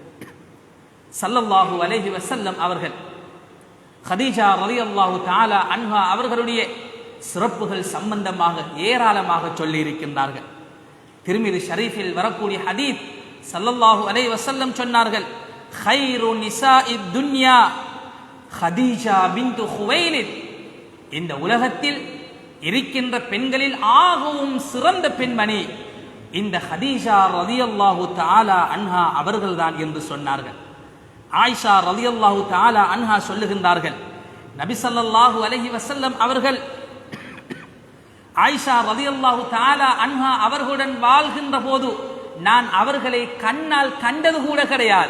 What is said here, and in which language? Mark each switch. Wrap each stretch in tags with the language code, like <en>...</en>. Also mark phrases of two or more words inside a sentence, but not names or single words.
<ar>صلى الله عليه وسلم</ar> <ta>அவர்கள் ஹதீஜா</ta> <ar>رضي الله تعالى عنها</ar> <ta>அவர்களுடைய சிறப்புகள் சம்பந்தமாக ஏராளமாக சொல்லி இருக்கின்றார்கள். திர்மிதி ஷரீஃபில் வரக்கூடிய ஹதீஸ்,</ta> <ar>صلى الله عليه وسلم</ar> <ta>சொன்னார்கள்,</ta> <ar>خير نساء الدنيا خديجة بنت خويلد.</ar> <ta>இந்த உலகத்தில் இருக்கின்ற பெண்களில் ஆகவும் சிறந்த பெண்மணி இந்த ஹதீஜா</ta> <ar>رضي الله تعالى عنها</ar> <ta>அவர்கள்தான் என்று சொன்னார்கள். ஆயிஷா</ta> <ar>رضي الله تعالى عنها</ar> <ta>சொல்லுகின்றார்கள், நபி</ta> <ar>صلى الله عليه وسلم</ar> <ta>அவர்கள் ஆயிஷா</ta> <ar>رضي الله تعالى عنها</ar> <ta>அவர்களுடன் வாழ்கின்ற போது நான் அவர்களை கண்ணால் கண்டது கூட கிடையாது.</ta>